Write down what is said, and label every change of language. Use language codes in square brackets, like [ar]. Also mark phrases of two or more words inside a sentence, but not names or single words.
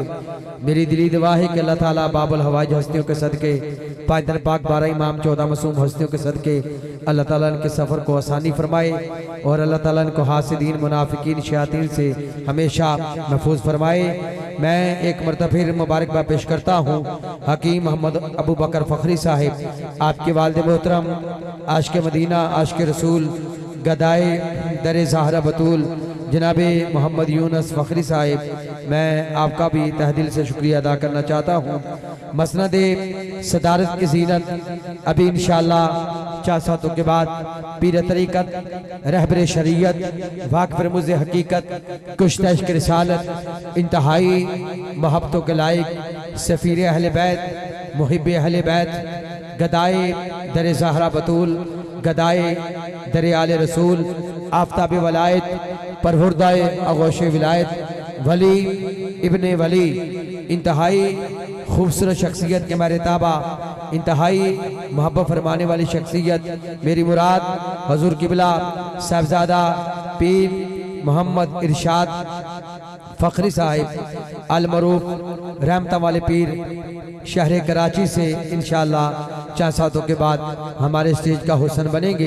[ur] میری دلی دعا ہے کہ اللہ تعالیٰ باب الحوائج ہستیوں کے صدقے 5 دن پاک 12 امام 14 معصوم ہستیوں کے صدقے اللہ تعالیٰ ان کے سفر کو آسانی فرمائے اور اللہ تعالیٰ ان کو حاسدین منافقین شیاطین سے ہمیشہ محفوظ فرمائے. میں ایک مرتبہ پھر مبارکباد پیش کرتا ہوں حکیم محمد ابو بکر فخری صاحب, آپ کے والد محترم عاشق مدینہ عاشق رسول گدائے در زہرا بتول جناب محمد یونس فخری صاحب, میں آپ کا بھی تہہ دل سے شکریہ ادا کرنا چاہتا ہوں. مسند صدارت کی زینت ابھی ان شاء اللہ 4 ساعتوں کے بعد پیر طریقت رہبر شریعت واقف رموز حقیقت کشتہ عشق رسالت انتہائی محبتوں کے لائق سفیر اہل بیت محب اہل بیت گدائے در زہرا بتول گدائے در آل رسول آفتاب ولایت پروردہ آغوش ولایت ولی ابن ولی انتہائی خوبصورت شخصیت کے میرے تابع انتہائی محبت فرمانے والی شخصیت میری مراد حضور قبلہ صاحبزادہ پیر محمد ارشاد فخری صاحب المعروف رحمتا والے پیر شہر کراچی سے ان شاء اللہ 4 ساعتوں کے بعد ہمارے اسٹیج کا حسن بنیں گے.